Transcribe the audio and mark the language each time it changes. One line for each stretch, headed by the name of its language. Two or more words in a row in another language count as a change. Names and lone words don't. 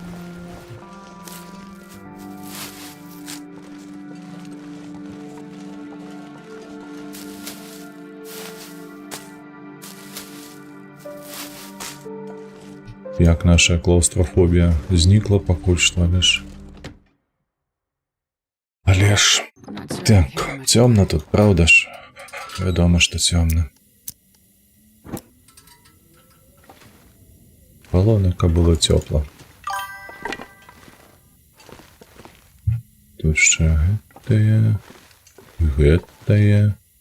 Belarusian: Як наша клаустрофобія знікла пакуль што, але ж
English: I'm not certain
Belarusian: так,
English: how much-
Belarusian: цёмна тут, правда ж? Вядома, што цёмна. Галоўнае, каб было цёпла. Тут ще гэтае.